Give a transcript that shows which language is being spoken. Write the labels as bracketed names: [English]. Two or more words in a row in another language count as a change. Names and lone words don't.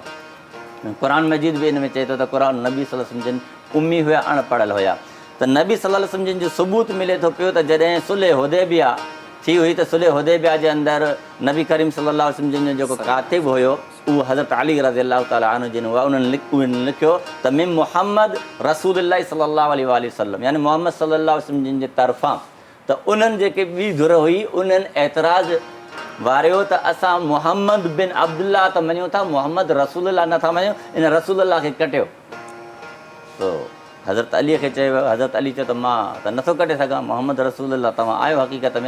[Sindhi] क़ुरान मजीद बि इन में चए थो त क़ुरान नबी [Arabic] صلى الله عليه وسلم [Sindhi] जिन उम्मी हुया, अणपढ़ियल हुया। त नबी [Arabic] صلى الله عليه وسلم [Sindhi] जिन जो सबूत मिले थो पियो त जॾहिं सुलह हुदैबिया थी हुई त सुलह हुदैबिया जे अंदरि नबी करीम [Arabic] صلى الله عليه وسلم [Sindhi] जो जेको कातिब हुयो उहो हज़रत अली [Arabic] رضي الله تعالى عنه [Sindhi] जिन हुआ उन्हनि लिखियो त [Arabic] من محمد رسول الله صلى الله عليه وسلم, [Sindhi] यानी मोहम्मद [Arabic] صلى الله عليه وسلم [Sindhi] जिन जे तरफ़ां। त उन्हनि जेके ॿी धुर हुई उन्हनि एतिराज़ वारियो त असां मोहम्मद बिन अब्दुल्ला त मञूं था, मोहम्मद रसूलुल्लाह नथा मञूं, इन रसूलुल्लाह खे कटियो। तो हज़रत अलीअ खे चयो, हज़रत अली चयो त मां त नथो कटे सघां, मोहम्मद रसूलुल्लाह तव्हां आहियो हक़ीक़त में।